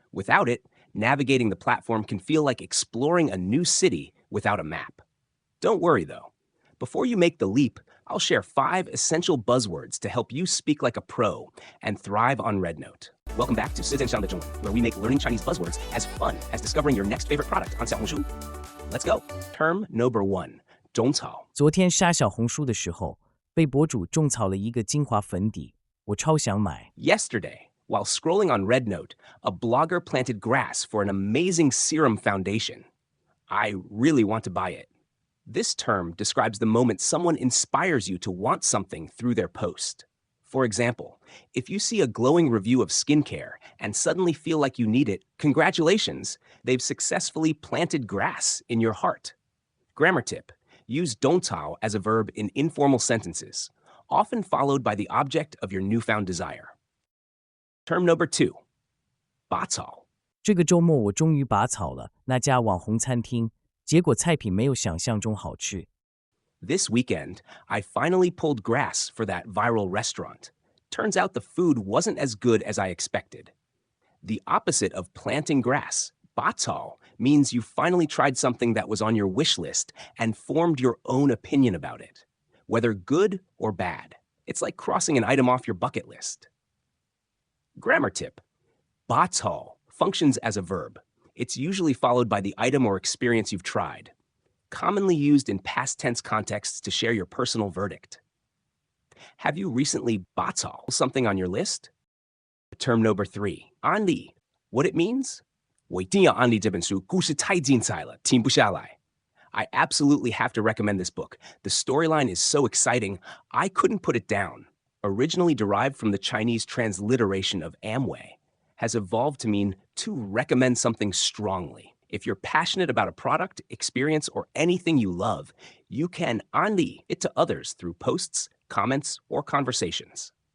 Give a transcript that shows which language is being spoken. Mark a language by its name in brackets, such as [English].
[English] Without it, navigating the platform can feel like exploring a new city without a map. Don't worry though. Before you make the leap, I'll share 5 essential buzzwords to help you speak like a pro and thrive on RedNote. Welcome back to 你最喜欢的中文 where we make learning Chinese buzzwords as fun as discovering your next favorite product on xiaohongshu. Let's go. Term number 1, 种草。 [Chinese] 昨天刷小红书的时候，被博主种草了一个精华粉底，我超想买。 [English] Yesterday, while scrolling on RedNote, a blogger planted grass for an amazing serum foundation. I really want to buy it. This term describes the moment someone inspires you to want something through their post. For example, if you see a glowing review of skincare and suddenly feel like you need it, congratulations, they've successfully planted grass in your heart. Grammar tip: use 种草 as a verb in informal sentences, often followed by the object of your newfound desire. Term number 2, 拔草。 [Chinese] 这个周末我终于拔草了，那家网红餐厅。结果菜品没有想象中好吃。 [English] This weekend, I finally pulled grass for that viral restaurant. Turns out the food wasn't as good as I expected. The opposite of planting grass, 拔草, means you finally tried something that was on your wish list and formed your own opinion about it, whether good or bad. It's like crossing an item off your bucket list. Grammar tip: 拔草 functions as a verb. It's usually followed by the item or experience you've tried, commonly used in past tense contexts to share your personal verdict. Have you recently 拔草 something on your list? Term number 3, 安利. What it means? [Chinese] 我一定要安利这本书，故事太精彩了，停不下来。 [English] I absolutely have to recommend this book. The storyline is so exciting, I couldn't put it down. Originally derived from the Chinese transliteration of Amway, has evolved to mean to recommend something strongly. If you're passionate about a product, experience, or anything you love, you can 安利 it to others through posts, comments, or conversations.